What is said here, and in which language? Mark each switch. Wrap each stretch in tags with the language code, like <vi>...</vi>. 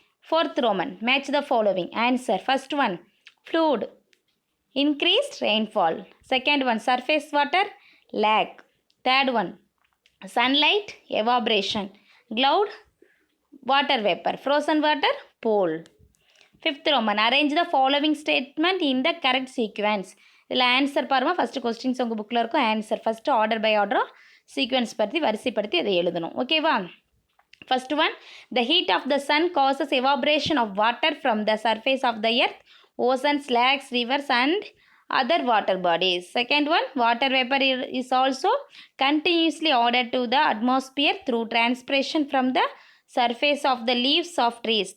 <en>Fourth Roman, match the following. Answer first one, flood, increased rainfall. Second one, surface water, lag. Third one, sunlight, evaporation. Cloud, water vapor. Frozen water, pole. Fifth Roman, arrange the following statement in the correct sequence.</en> <ta>இதில் answer பாருங்கள். First questions உங்கள் புக்கில் இருக்கும். Answer first order by ஆர்டரும் sequence பற்றி வரிசைப்படுத்தி அதை எழுதணும். ஓகேவா?</ta> <en>First one, the heat of the sun causes evaporation of water from the surface of the earth, oceans, lakes, rivers and other water bodies. Second one, water vapor is also continuously added to the atmosphere through transpiration from the surface of the leaves of trees.</en>